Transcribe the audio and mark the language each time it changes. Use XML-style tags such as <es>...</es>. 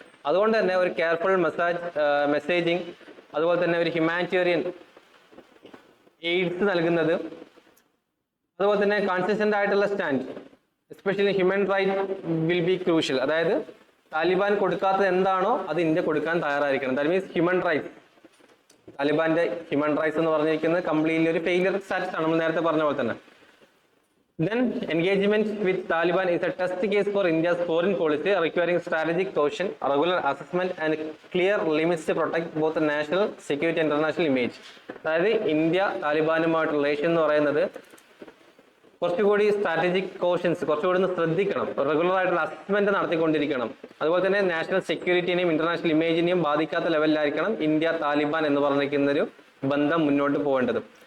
<ml>അതുകൊണ്ട് തന്നെ ഒരു കെയർഫുൾ മെസ്സേജിങ്, അതുപോലെ തന്നെ ഒരു ഹ്യൂമാനിറ്റേറിയൻ എയ്ഡ്സ് നൽകുന്നത്, അതുപോലെ തന്നെ കൺസിസ്റ്റന്റ് ആയിട്ടുള്ള stand, especially human right will be crucial. അതായത് താലിബാൻ കൊടുക്കാത്തത് എന്താണോ അത് ഇന്ത്യ കൊടുക്കാൻ തയ്യാറായിരിക്കണം. That means human rights താലിബാന്റെ human rights എന്ന് പറഞ്ഞിരിക്കുന്നത് കംപ്ലീറ്റ്ലി ഒരു ഫെയിലിയർ സ്റ്റാറ്റസ് ആണ്, നമ്മൾ നേരത്തെ പറഞ്ഞ പോലെ തന്നെ.</ml> <en>Then engagement with Taliban is a test case for India's foreign policy, requiring strategic caution, regular assessment and clear limits to protect both the national security and international image.</en> <ml>അതായത് India താലിബാനുമായിട്ട് relation എന്ന് പറയുന്നത് കുറച്ചുകൂടി strategic കോഷൻസ്, കുറച്ചുകൂടി ഒന്ന് ശ്രദ്ധിക്കണം, regular ആയിട്ടുള്ള assessment നടത്തിക്കൊണ്ടിരിക്കണം. അതുപോലെ തന്നെ നാഷണൽ സെക്യൂരിറ്റിനെയും ഇന്റർനാഷണൽ ഇമേജിനെയും ബാധിക്കാത്ത ലെവലിലായിരിക്കണം ഇന്ത്യ താലിബാൻ എന്ന് പറഞ്ഞിരിക്കുന്ന ഒരു ബന്ധം മുന്നോട്ട് പോകേണ്ടത്.</ml>